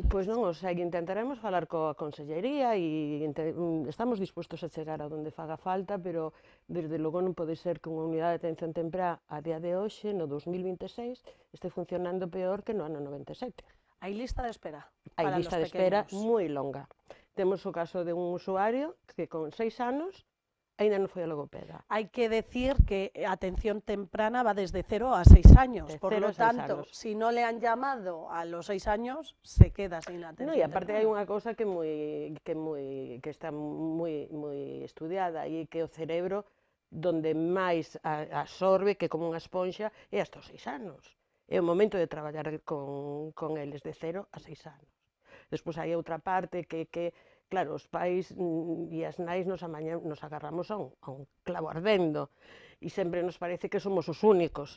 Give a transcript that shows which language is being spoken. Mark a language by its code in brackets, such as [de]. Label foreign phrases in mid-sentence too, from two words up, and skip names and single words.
[gl] Pois non o sei, intentaremos falar coa Consellería e estamos dispostos a chegar a onde faga falta, pero desde logo non pode ser que unha unidade de atención temprá a día de hoxe, no 2026, este funcionando peor que no ano 97. Hai lista de espera. Hai lista de espera moi longa. Temos o caso de un usuario que con 6 anos aínda non foi a logopeda. [es] Hay que decir que atención temprana va desde 0 a 6 años, por lo tanto, si no le han llamado a los 6 años, se queda sin atención temprana. [gl] E aparte hai unha cousa que está moi estudiada, e que o cerebro donde máis absorbe, que como unha esponxa, é hasta os 6 anos. É o momento de traballar con eles de 0 a 6 anos. Despois hai outra parte que claro, os pais e as nais nos agarramos a un clavo ardendo e sempre nos parece que somos os únicos.